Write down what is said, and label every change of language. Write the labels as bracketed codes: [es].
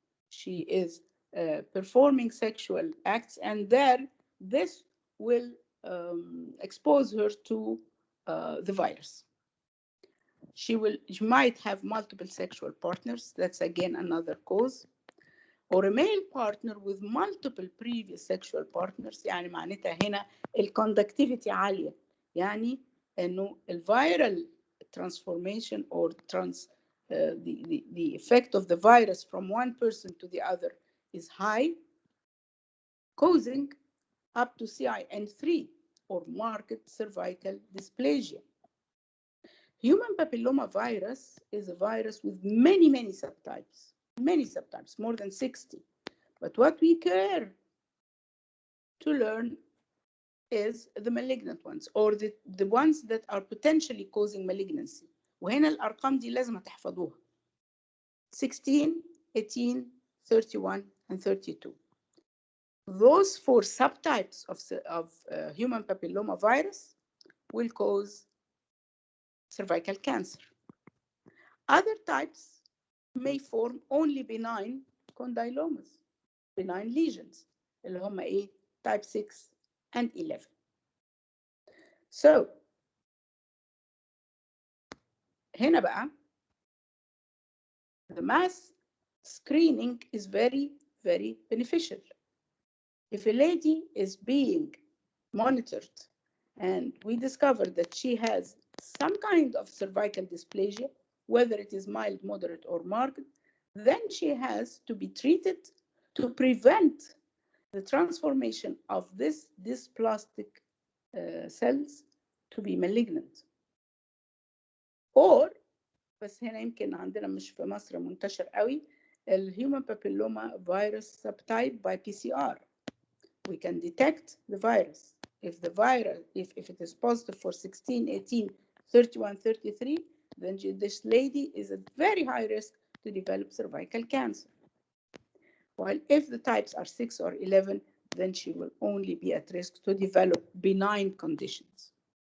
[en] She is performing sexual acts, and this will expose her to the virus. She might have multiple sexual partners. That's again another cause. Or a male partner with multiple previous sexual partners. [ar] يعني معناتها هنا الconductivity عالية. يعني إنه [en] viral transformation or the effect of the virus from one person to the other is high, causing up to CIN3 or marked cervical dysplasia. Human papillomavirus is a virus with many subtypes, more than 60. But what we care to learn is the malignant ones, or the ones that are potentially causing malignancy. [ar] وهنا الأرقام دي لازم تحفظوها. [en] 16, 18, 31, and 32. Those 4 subtypes of human papillomavirus will cause cervical cancer. Other types may form only benign condylomas, benign lesions, [ar] اللي هم ايه [en] type 6 and 11. So [ar] هنا بقى [en] the mass screening is very beneficial. If a lady is being monitored and we discover that she has some kind of cervical dysplasia, whether it is mild, moderate, or marked, then she has to be treated to prevent the transformation of this dysplastic cells to be malignant. [ar] Or بس هنا يمكن عندنا مش في مصر منتشر قوي الhuman papilloma virus [en] subtype by PCR. We can detect the virus. If it is positive for 16, 18, 31, 33, then this lady is at very high risk to develop cervical cancer. While if the types are 6 or 11, then she will only be at risk to develop benign conditions.